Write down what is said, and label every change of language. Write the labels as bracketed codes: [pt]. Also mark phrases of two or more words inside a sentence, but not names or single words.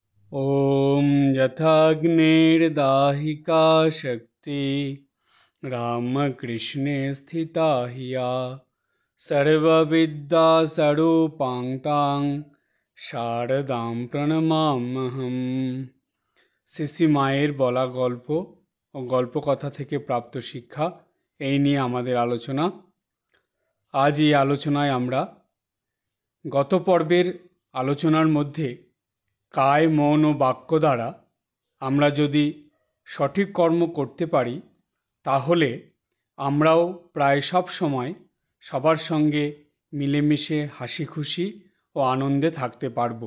[sa] ॐ यथाग्निर्दाहिका शक्ति रामकृष्णे स्थिता हिया सर्वविद्यास्वरूपां तां शारदां প্রণমাম্যহম। [bn] শ্রী মায়ের বলা গল্প ও গল্পকথা থেকে প্রাপ্ত শিক্ষা এই নিয়ে আমাদের আলোচনা। আজ এই আলোচনায় আমরা গত পর্বের আলোচনার মধ্যে কায় মন ও বাক্য দ্বারা আমরা যদি সঠিক কর্ম করতে পারি তাহলে আমরাও প্রায় সব সময় সবার সঙ্গে মিলেমিশে হাসি খুশি ও আনন্দে থাকতে পারব।